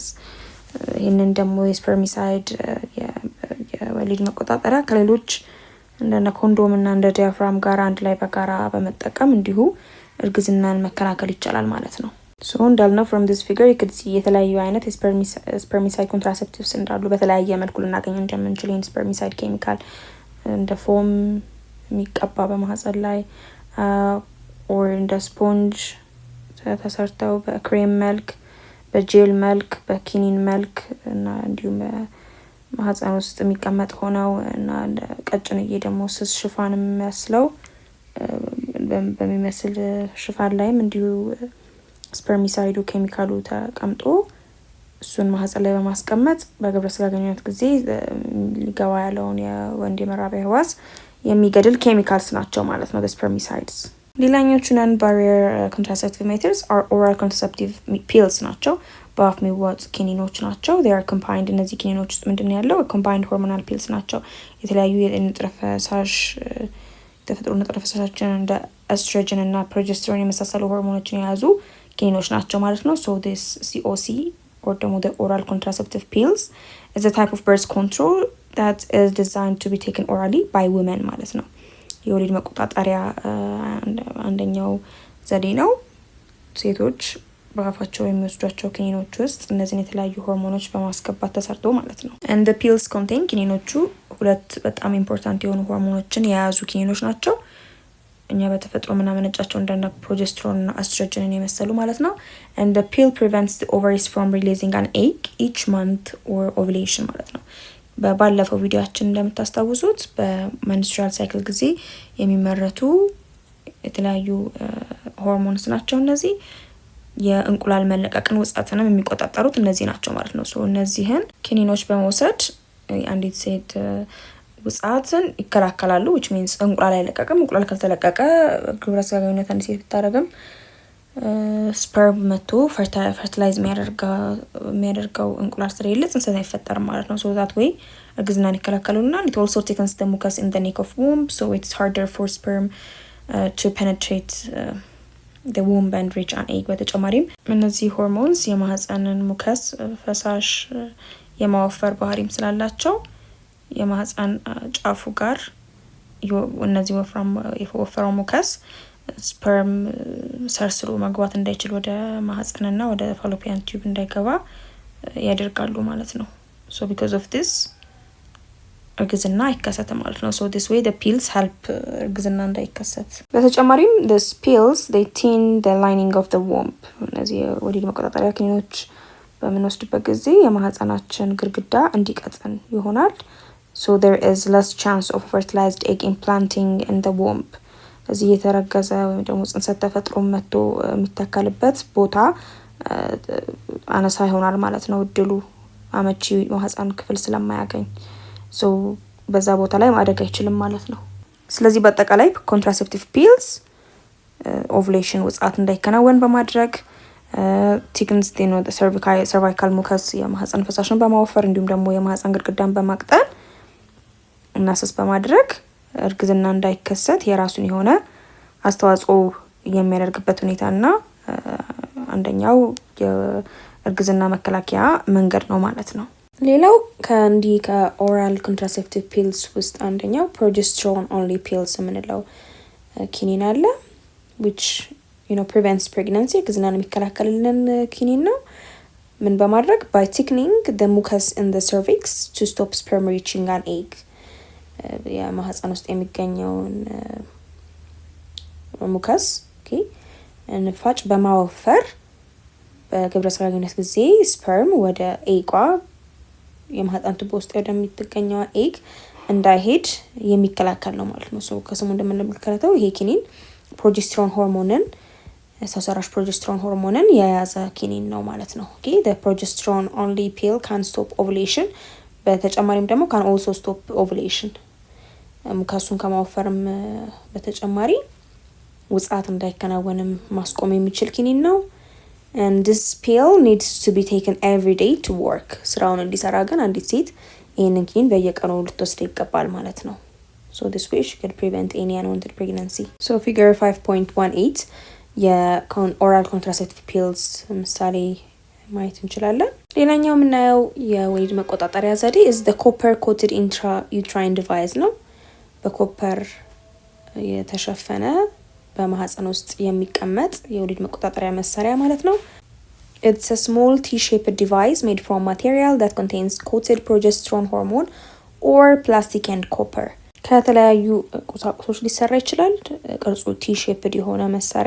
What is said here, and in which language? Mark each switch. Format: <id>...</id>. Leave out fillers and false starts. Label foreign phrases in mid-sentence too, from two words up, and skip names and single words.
<am>ይህንን ደግሞ የስፐርሚሳይድ የወሊድ መቆጣጠሪያ ከሌሎች እንደ ኮንዶም እና እንደ ዲያፍራም ጋር አንድ ላይ በጋራ በመጠቀም እንዲሁ እርግዝናን መከላከል ይቻላል ማለት ነው። so እንዳልነው</am> <en>from this figure you could see</en> <am>የተለያዩ አይነት</am> <en>spermicide contraceptives</en> <am>እንዳሉ በተለያየ መልኩ ልናገኝ እንደምንችል ይህን spermicide ኬሚካል እንደ ፎም የሚቀባ በማህፀን ላይ or እንደ ስፖንጅ ተሰርተው በክሬም መልክ በጄል መልክ በኪኒን መልክ እና እንዲሁም በማህፀን ውስጥ የሚቀመጥ ሆነው እና ቀጭንዬ ደግሞ ስስ ሽፋን የሚመስለው በሚመስል ሽፋን ላይም እንዲሁ ስፐርሚሳይዱ ኬሚካሉ ተቀምጦ እሱን ማህፀን ላይ በማስቀመጥ በግብረ ስጋ ግንኙነት ጊዜ ሊገባ ያለውን የወንድ የመራቢያ ህዋስ የሚገድል ኬሚካልስ ናቸው ማለት</am> <en>ነው the spermicides። ሌላኞቹ non barrier contraceptive methods are oral contraceptive pills</en> <am>ናቸው። በአፍ የሚዋጡ ኪኒኖች ናቸው።</am> <en>they are combined</en> <am>እነዚህ ኪኒኖች ውስጥ ምንድነው ያለው</am> <en>combined hormonal pills ናቸው።</en> <am>የተለያዩ የንጥረ ፈሳሽ ተፈጥሮ ንጥረ ፈሳሾችን እንደ ኤስትሮጅን እና ፕሮጀስትሮን የመሳሰሉ ሆርሞኖችን የያዙ ኪኒኖች ናቸው ማለት ነው።</am> <en>so this COC or the oral contraceptive pills is a type of birth control that is designed to be taken orally by women</en> <am>ማለት ነው። የወሊድ መቆጣጠሪያ አንደኛው ዘዴ ነው። ሴቶች በአፋቸው የሚወስዷቸው ኪኒኖች ውስጥ እነዚህን የተለያዩ ሆርሞኖች በማስገባት ተሰርቶ ማለት ነው።</am> <en>and the pills contain</en> <am>ኪኒኖቹ ሁለት በጣም ኢምፖርታንት የሆኑ ሆርሞኖችን የያዙ ኪኒኖች ናቸው። እኛ በተፈጥሮ ምናመነጫቸው እንደ ፕሮጀስትሮን እና ኤስትሮጅንን የመሰሉ ማለት ነው።</am> <en>and the pill prevents the ovaries from releasing an egg each month or ovulation</en> <am>ማለት ነው። በባለፈው ቪዲዮአችን እንደምታስታውሱት በሜንስትሩዋል ሳይክል ጊዜ የሚመረቱ የተለያዩ ሆርሞንስ ናቸው። እነዚህ የእንቁላል መለቀቅን ውጻትንም የሚቆጣጠሩት እነዚህ ናቸው ማለት ነው። ሶ እነዚህን ኪኒኖች በመውሰድ አንዲት ሴት ውጻትን ይከላከላሉ</am> <en>which means</en> <am>እንቁላል አይለቀቅም። እንቁላል ካልተለቀቀ ግብረ ስጋ ግንኙነት አንዲት ሴት ብታደርግም ስፐርም መጥቶ ፈርቲላይዝ የሚያደርገው እንቁላል ስለሌለ ጽንስ አይፈጠርም ማለት ነው።</am> <en>so that way</en> <am>እርግዝናን ይከላከሉና</am> <en>it also thickens the mucus in the neck of womb so it's harder for sperm to penetrate the womb and reach an egg።</en> <am>በተጨማሪም እነዚህ ሆርሞንስ የማህፀንን ሙከስ ፈሳሽ የማወፈር ባህሪም ስላላቸው የማህፀን ጫፉ ጋር እነዚህ የወፈረው ሙከስ ስፐርም ሰርስሮ መግባት እንዳይችል ወደ ማህፀንና ወደ ፋሎፒያን ቲዩብ እንዳይገባ ያደርጋሉ ማለት ነው።</am> <en>so because of this</en> <am>እርግዝና አይከሰትም ማለት ነው።</am> <en>so this way the pills help</en> <am>እርግዝና እንዳይከሰት። በተጨማሪም</am> <en>these pills they thin the lining of the womb።</en> <am>እነዚህ ወሊድ መቆጣጠሪያ ኪኒኖች በምንወስድበት ጊዜ የማህፀናችን ግድግዳ እንዲቀጥን ይሆናል።</am> <en>so there is less chance of fertilized egg implanting in the womb።</en> <am>እዚህ የተረገዘ ወይም ደግሞ ጽንሰት ተፈጥሮ መጥቶ የሚተከልበት ቦታ አነሳ ይሆናል ማለት ነው። እድሉ አመቺ ማህፀን ክፍል ስለማያገኝ so በዛ ቦታ ላይ ማደግ አይችልም ማለት ነው። ስለዚህ በአጠቃላይ</am> <en>contraceptive pills ovulation</en> <am>ውጻት እንዳይከናወን በማድረግ</am> <en>thickens the cervical mucus</en> <am>የማህፀን ፈሳሽን በማወፈር እንዲሁም ደግሞ የማህፀን ግድግዳን በማቅጠን እና ስስ በማድረግ እርግዝና እንዳይከሰት የራሱን የሆነ አስተዋጽኦ የሚያደርግበት ሁኔታና አንደኛው የእርግዝና መከላከያ መንገድ ነው ማለት ነው። ሌላው ከኦራል</am> <en>contraceptive pills</en> <am>ውስጥ አንደኛው</am> <en>progesterone only pills</en> <am>የምንለው ኪኒን አለ</am> <en>which prevents pregnancy</en> <am>እርግዝናን የሚከላከልልን ኪኒን ነው። ምን በማድረግ</am> <en>by thickening the mucus in the cervix to stop sperm reaching an egg</en> <am>የማህፀን ውስጥ የሚገኘውን ሙከስ ንፋጭ በማወፈር በግብረ ስጋ ግንኙነት ጊዜ ስፐርም ወደ ኤጓ የማህፀን ቱቦ ውስጥ ወደሚገኘው ኤግ እንዳይሄድ የሚከላከል ነው ማለት ነው። so ከስሙ እንደምንመለከተው ይሄ ኪኒን ፕሮጀስትሮን ሆርሞንን ሰው ሰራሽ ፕሮጀስትሮን ሆርሞንን የያዘ ኪኒን ነው ማለት ነው። the</am> <en>progesterone only pill can stop ovulation</en> <am>በተጨማሪም ደግሞ</am> <en>can also stop ovulation</en> <am>ሙከሱን ከማወፈርም በተጨማሪ ውጻት እንዳይከናወንም ማስቆም የሚችል ኪኒን ነው።</am> <en>and this pill needs to be taken every day to work</en> <am>ስራውን እንዲሰራ ግን አንዲት ሴት ይሄንን ኪኒን በየቀኑ ልትወስድ ይገባል ማለት ነው።</am> <en>so this way she can prevent any unwanted pregnancy.</en> <am>so figure 5.18 የኦራል</am> <en>contraceptive pills</en> <am>ምሳሌ ማየት እንችላለን። ሌላኛው የምናየው የወሊድ መቆጣጠሪያ ዘዴ</am> <en>is the copper coated intrauterine device</en> <am>ነው። በኮፐር የተሸፈነ በማህፀን ውስጥ የሚቀመጥ የወሊድ መቆጣጠሪያ መሳሪያ ማለት ነው። it's</am> <en>a small T-shaped device made from material that contains coated progesterone hormone or plastic and copper።</en> <am>ከተለያዩ ቁሳቁሶች ሊሰራ ይችላል። ቅርጹ</am> <en>T-shaped</en> <am>የሆነ መሳሪያ</am>